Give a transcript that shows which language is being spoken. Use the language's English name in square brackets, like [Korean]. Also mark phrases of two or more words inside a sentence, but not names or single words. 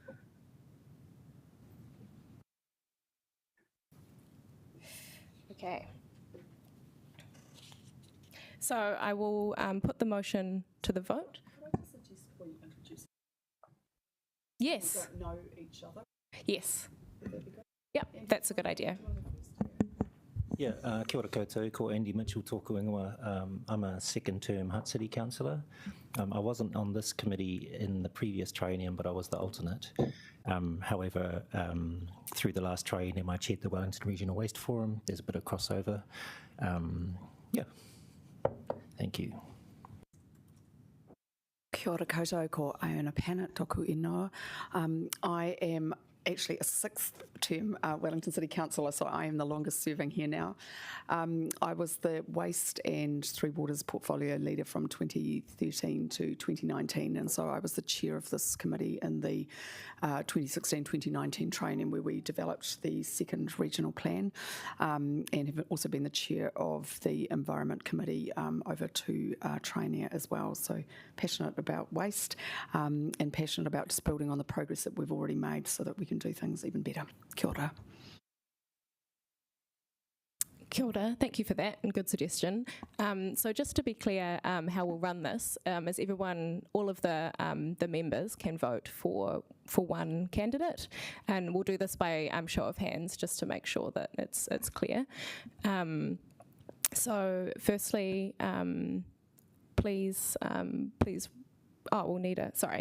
[English] Okay. So I will put the motion to the vote. Could I just suggest we introduce? Yes. We don't know each other. Yes. Would that be good? Yep, that's a good idea. Yeah, [Māori] kia ora koutou, ko Andy Mitchell tōku ingoa. [English] I'm a second-term Hutt City Councillor. I wasn't on this committee in the previous triennium, but I was the alternate. However, through the last triennium, I chaired the Wellington Regional Waste Forum. There's a bit of crossover. Yeah, thank you. [Māori] Kia ora koutou, ko Iona Pennant, tōku ingoa. [English] I am actually a 6th-term Wellington City Councillor, so I am the longest serving here now. I was the Waste and Three Waters Portfolio Leader from 2013 to 2019, and so I was the chair of this committee in the 2016-2019 triennium where we developed the second regional plan, and have also been the chair of the Environment Committee over 2 triennia as well. So passionate about waste and passionate about just building on the progress that we've already made so that we can do things even better. [Māori] Kia ora. Kia ora, [English] thank you for that and good suggestion. So just to be clear how we'll run this is everyone, all of the members can vote for one candidate, and we'll do this by show of hands just to make sure that it's clear. So firstly, please, we'll need a, sorry.